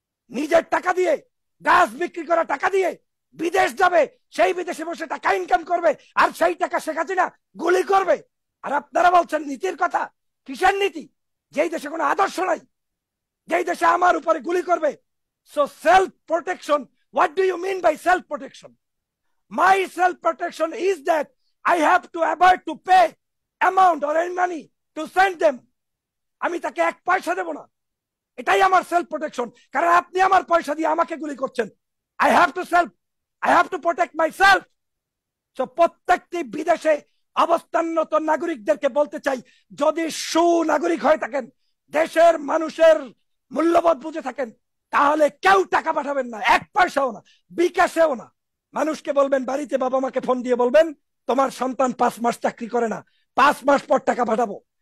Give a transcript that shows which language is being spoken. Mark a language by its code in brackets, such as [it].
[bn] নিজের টাকা দিয়ে, গাছ বিক্রি করা টাকা দিয়ে বিদেশ যাবে, সেই বিদেশে বসে টাকা ইনকাম করবে, আর সেই টাকা শেখ হাসিনা গুলি করবে। আর আপনারা বলছেন নীতির কথা। কিসের নীতি? যেই দেশে কোনো আদর্শ নাই, যেই দেশে আমার উপরে গুলি করবে। [en] So self-protection, what do you mean by self-protection? My self-protection is that I have to avoid to pay amount or any money to send them. [bn] আমি তাকে 1 পয়সা দেব না, এটাই আমার সেলফ প্রোটেকশন। কারণ আপনি আমার পয়সা দিয়ে আমাকে গুলি করছেন। [en] I have to protect myself. [bn] So প্রত্যেকটি বিদেশে অবস্থানরত নাগরিকদেরকে বলতে চাই, যদি সুনাগরিক হয়ে থাকেন, দেশের মানুষের মূল্যবোধ বুঝে থাকেন, তাহলে কেউ টাকা পাঠাবেন না, 1 পয়সাও না, বিকাশেও না। মানুষকে বলবেন, বাড়িতে বাবা মাকে ফোন দিয়ে বলবেন তোমার সন্তান 5 মাস চাকরি করে না, 5 মাস পর টাকা পাঠাবো।